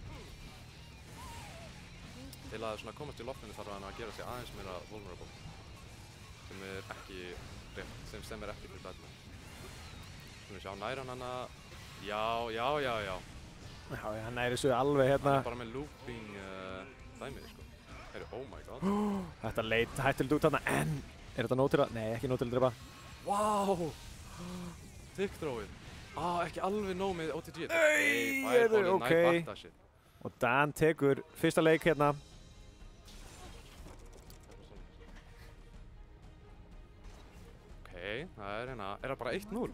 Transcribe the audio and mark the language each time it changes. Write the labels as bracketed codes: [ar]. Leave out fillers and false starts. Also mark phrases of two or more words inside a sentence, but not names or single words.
[is] Til að komast í loftinu þarf hann að gera sig aðeins meira vulnerable, sem er ekki rétt, sem stemir ekki fyrir Batman. Skulum við sjá, nær hann hana, já. Já, hann næri þessu alveg hérna. Hann er bara með looping dæmið, sko. Heyrðu, [en] oh my god. [is] Þetta leit hættilegt út þarna, en er þetta nóg til að, nei, ekki nóg til að drepa. Wow! Tick throwið. Ekki alveg nóg með OTG. Ok. Og Dan tekur fyrsta leik hérna. Ok, það er hérna, er það bara 1-0?